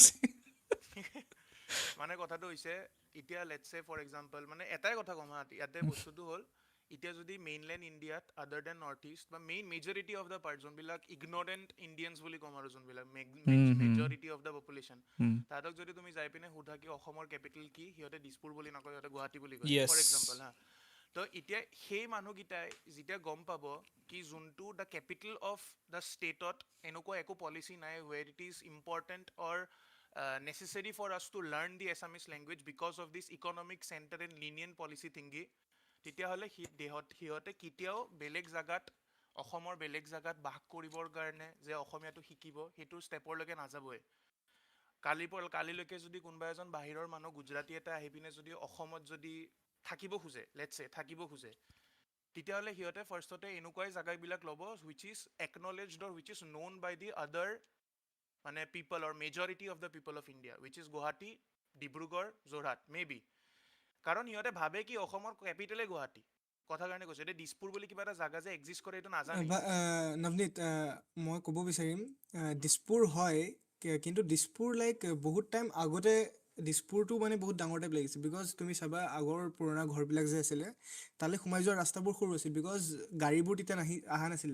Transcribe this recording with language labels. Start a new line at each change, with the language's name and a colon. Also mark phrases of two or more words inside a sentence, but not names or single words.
Assamese: মানে কথাটো হৈছে এতিয়া
English: let's say for example
Assamese: মানে এটাই কথা ক'ম হা, ইয়াতে বস্তুটো হ'ল এতিয়া যদি মেইনলেণ্ড ইণ্ডিয়াত
English: other than North East
Assamese: বা
English: majority of the part
Assamese: যোনবিলাক
English: ignorant Indians
Assamese: বুলি ক'ম আৰু যোনবিলাক
English: majority of the population,
Assamese: তাহাঁতক যদি তুমি যাই পিনে সোধা কি অসমৰ কেপিটেল কি, সিহঁতে দিছপুৰ বুলি নকয়, সিহঁতে গুৱাহাটী বুলি কয়
English: for example
Assamese: হা। তো এতিয়া সেই মানুহকেইটাই যেতিয়া গম পাব কি যোনটো
English: the capital of the stateত
Assamese: এনেকুৱা একো পলিচি নাই
English: where it is important or necessary for us to learn the Assamese language because of this economic center and lenient policy thingy,
Assamese: তেতিয়াহ'লে সিহঁতে কেতিয়াও বেলেগ জাগাত অসমৰ বেলেগ জাগাত বাস কৰিবৰ কাৰণে যে অসমীয়াটো শিকিব সেইটো ষ্টেপৰলৈকে নাযাবই। কালিলৈকে যদি কোনোবা এজন বাহিৰৰ মানুহ গুজৰাটী এটা আহি পিনে যদি অসমত যদি থাকিব খোজে,
English: let's say
Assamese: থাকিব খোজে, তেতিয়াহ'লে সিহঁতে ফাৰ্ষ্টতে এনেকুৱাই জাগাবিলাক ল'ব
English: which is acknowledged or which is known by the other
Assamese: মানে
English: people or majority of the people of India, which is Guwahati, Dibrugarh, Jorhat,
Assamese: maybe. কাৰণ সিহঁতে ভাবে কি অসমৰ কেপিটেলে গুৱাহাটী, কথা কাৰণে কৈছে, এতিয়া দিছপুৰ বুলি কিবা এটা জাগা যে এক্সিষ্ট কৰে এইটো নাজানে। নৱনীত, মই ক'ব বিচাৰিম দিছপুৰ হয়, কিন্তু দিছপুৰ লাইক বহুত টাইম আগতে দিছপুৰটো মানে বহুত ডাঙৰ টাইপ লাগিছে, বিকজ তুমি চাবা আগৰ পুৰণা ঘৰবিলাক যে আছিলে তালৈ সোমাই যোৱা ৰাস্তাবোৰ সৰু আছিল, বিকজ গাড়ীবোৰ তেতিয়া অহা নাছিলে।